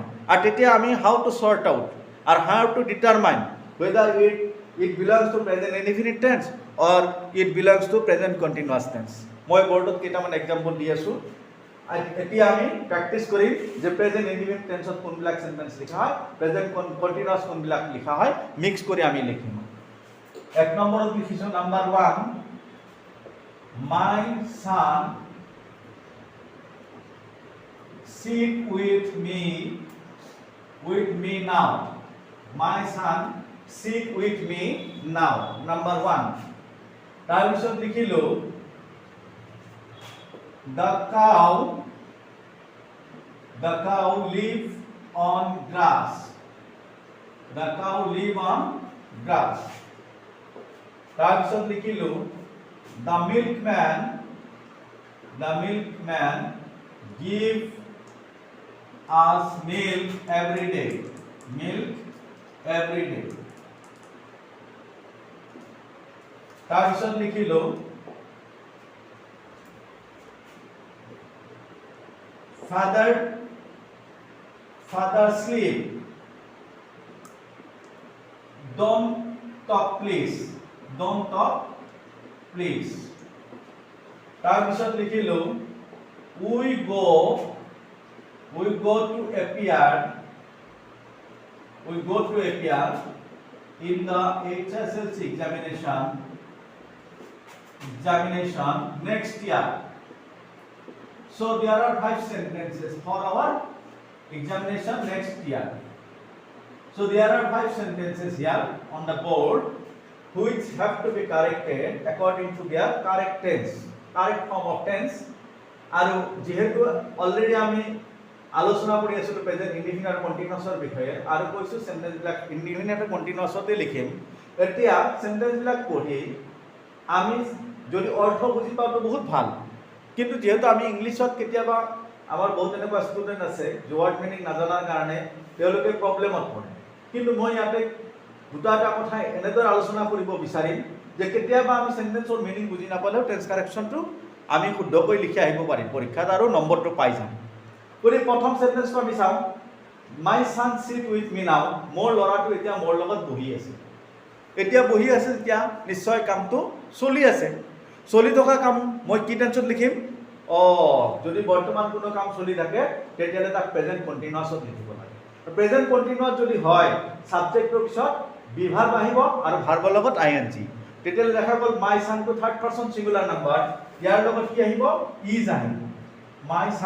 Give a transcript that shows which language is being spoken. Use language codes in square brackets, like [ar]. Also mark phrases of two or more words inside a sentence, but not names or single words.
[as] আৰু তেতিয়া আমি [en] how to sort out আৰু how to determine whether it belongs to present indefinite tense or it belongs to present continuous tense. [as] মই বৰ্ডত কেইটামান এক্সাম্পল দি আছোঁ। এতিয়া আমি প্ৰেক্টিছ কৰিম যে [en] present indefinite tenseত [as] কোনবিলাক সেন্টেন্স লিখা হয়, [en] present continuous [as] কোনবিলাক লিখা হয়, মিক্স কৰি আমি লিখিম। এক নম্বৰত লিখিছোঁ, নাম্বাৰ 1, [en] মাই son sit with me now। my son sit with me now, number 1। [as] তাৰপিছত লিখিলোঁ, [en] the cow live on grass। the cow live on grass। [as] তাৰপিছত লিখিলোঁ, [en] the milkman give us milk every day। [as] তাৰপিছত লিখিলোঁ, [en] father sleep, don't talk please। [as] তাৰপিছত লিখিলোঁ, [en] we go to appear in the HSLC examination next year। So there are 5 sentences for our examination next year। So there are 5 sentences here on the board which have to be corrected according to their correct form of tense। [as] আৰু যেহেতু অলৰেডি আমি আলোচনা কৰি আছিলোঁ [en] present indefinite [as] আৰু কন্টিনিউয়াছৰ বিষয়ে, আৰু কৈছোঁ সেন্টেন্সবিলাক ইনডিফিনিট আৰু কন্টিনিউয়াছতে লিখিম। এতিয়া সেন্টেন্সবিলাক পঢ়ি আমি যদি অৰ্থ বুজি পাওঁতো বহুত ভাল, কিন্তু যেহেতু আমি ইংলিছত কেতিয়াবা আমাৰ বহুত এনেকুৱা ষ্টুডেণ্ট আছে [en] word meaning [as] নাজানাৰ কাৰণে তেওঁলোকে প্ৰব্লেমত পৰে। কিন্তু মই ইয়াতে দুটা কথা এনেদৰে আলোচনা কৰিব বিচাৰিম যে কেতিয়াবা আমি [en] sentenceৰ meaning [as] বুজি নাপালেও [en] tense correctionটো [as] আমি শুদ্ধকৈ লিখি আহিব পাৰিম পৰীক্ষাত, আৰু নম্বৰটো পাই যাম। গতিকে প্ৰথম সেন্টেন্সটো আমি চাওঁ [en] my son sit with me now [as] মোৰ ল'ৰাটো এতিয়া মোৰ লগত বহি আছে এতিয়া বহি আছে তেতিয়া নিশ্চয় কামটো চলি আছে চলি থকা কাম মই কি টেন্সত লিখিম যদি বৰ্তমান কোনো কাম চলি থাকে তেতিয়ালে তাক [en] present continuousত [as] লিখিব লাগে [en] present continuous [as] যদি হয় সাবজেক্টৰ পিছত [en] be verb [as] আহিব আৰু ভাৰ্বৰ লগত আইএনজি তেতিয়ালে দেখা গ'ল [en] my sonটো third person singular number [as] ইয়াৰ লগত কি আহিব ইজ আহিব [en] my son